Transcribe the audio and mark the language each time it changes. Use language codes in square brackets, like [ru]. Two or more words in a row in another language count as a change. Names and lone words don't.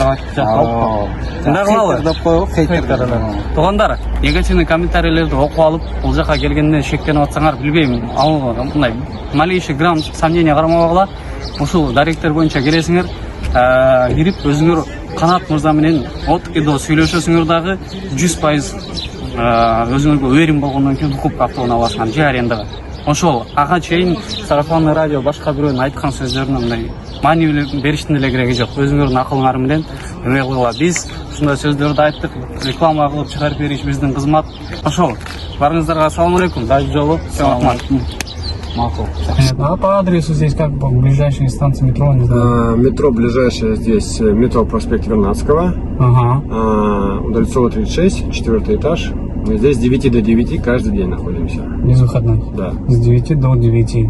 [ky] Мындай кылалы. Деп коелу, хейтер. Туугандар, негативный комментарийлерди окуп алып, бул жака келгенде шектенип атсаңар, билбейм, ал мындай [ru] малейший грамм сомнения [ky] кармабагыла, ушул даректер боюнча келесиңер, кирип өзүңөр Канат мырза менен [ru] от и до [ky] сүйлөшөсүңөр дагы 100% өзүңөргө уверен болгондон кийин укуп автоунаа аласыңар же арендага. Ошол ага чейин [ru] сарафанный радио [ky] башка бирөөнүн айткан сөздөрүнө мындай маани бериштин эле кереги жок. Өзүңөрдүн акылыңар менен эме кылгыла. Биз ушундай сөздөрдү айттык, реклама кылып чыгарып бериш биздин кызмат. Ошол. Барыңыздарга [ar] السلام عليكم. [ky] Дагы жолу. Макул. [ru] А по адресу здесь как бы ближайшие станции метро, не знаю. Метро ближайшее здесь метро проспект Вернадского. Удальцова 36, 4 этаж. Мы здесь с 9 до 9 каждый день находимся. Без выходных? Да. С 9 до 9?